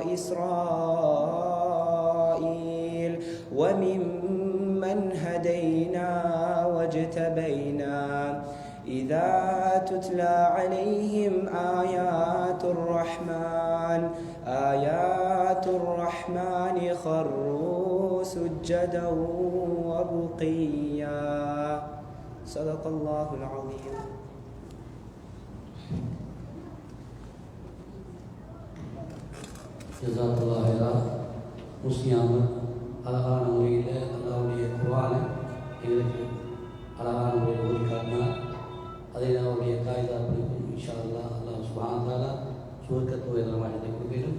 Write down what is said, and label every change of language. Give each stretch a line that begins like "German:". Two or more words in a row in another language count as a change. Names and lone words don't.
Arabic: وإسرائيل وممن هدينا واجتبينا إذا تتلى عليهم آيات الرحمن خروا سجدا وبقيا. صدق الله العظيم. جزاك الله خيرا.
Tamil: முஸ்லியாமல் அழகான முறையில் அல்லாஹ்வுடைய குர்ஆனை எங்களுக்கு அழகான முறையில் ஓதி காட்டினார். அதை அவருடைய காயிதா படிக்கும்
Arabic: إن شاء الله. الله سبحانه وتعالى
Tamil: சுவர்க்கத்துடைய நலமானதை கொடுப்பினும்.